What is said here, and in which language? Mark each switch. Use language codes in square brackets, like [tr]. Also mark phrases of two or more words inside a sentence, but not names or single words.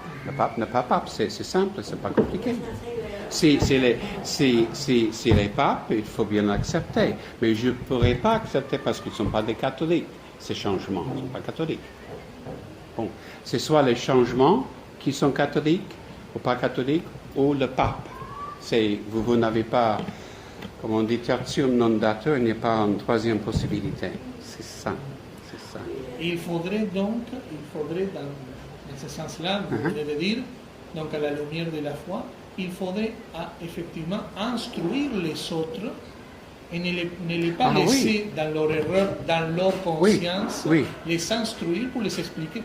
[fr] Le pape n'est pas pape, c'est simple, c'est pas compliqué. Si les papes, il faut bien l'accepter. Mais je ne pourrais pas accepter parce qu'ils ne sont pas des catholiques, ces changements. Ils ne sont pas catholiques. Bon, c'est soit les changements qui sont catholiques ou pas catholiques, ou le pape. Vous n'avez pas, comme on dit, [la] tertium non datur, [fr] il n'y a pas une troisième possibilité. C'est ça. Il faudrait dans ce sens-là, vous voulez dire, donc à la lumière de la foi, il faudrait effectivement instruire les autres et ne les pas laisser dans leur erreur, dans leur conscience, les instruire pour les expliquer.